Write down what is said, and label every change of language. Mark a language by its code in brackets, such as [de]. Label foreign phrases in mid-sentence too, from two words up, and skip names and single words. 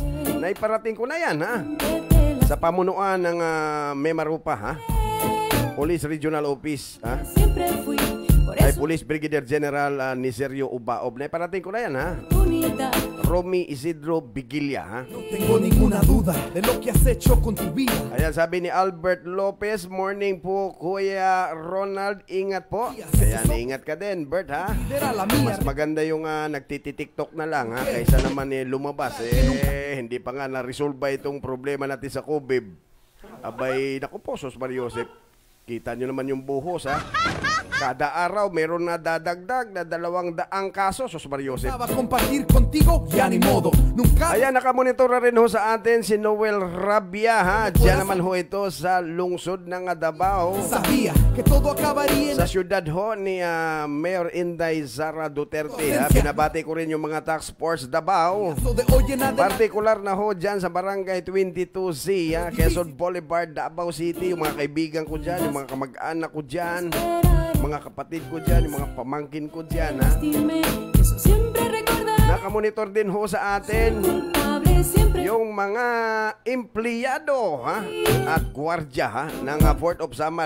[tl] Naiparating ko na yan sa pamunuan ng Memarupa Police Regional Office ay Police Brigadier General Niserio Ubaob. Naiparating ko na yan Romy Isidro Bigilla [es] No tengo ninguna duda de lo que has hecho con tu vida. [tl] Ayan, sabi ni Albert Lopez, morning po Kuya Ronald, ingat po. Ayan, ingat ka din Bert Mas maganda yung nagtiti-tiktok na lang kaysa naman lumabas hindi pa nga na-resolve itong problema natin sa COVID. Abay, naku po, Sos Mariosep, kita nyo naman yung buhos Kada araw meron na dadagdag na 200 kaso, Sos Mariosep. [es] Compartir contigo, ya ni modo. Nunca. [tl] Ayan, nakamonitor na rin ho sa atin si Noel Rabia Diyan naman ho ito sa lungsod ng Davao. [es] Sabía que todo acabaría [tl] Sa syudad ho ni Mayor Inday Sara Duterte Binabati ko rin yung mga [en] task force [tl] Davao. Partikular na ho dyan sa Barangay 22C Quezon Boulevard, Davao City. Yung mga kaibigan ko dyan, yung mga kamag-anak ko dyan, mga kapatid ko dyan, yung mga pamangkin ko dyan Nakamonitor din ho sa atin yung mga empleyado at gwardya ng Port of Samal.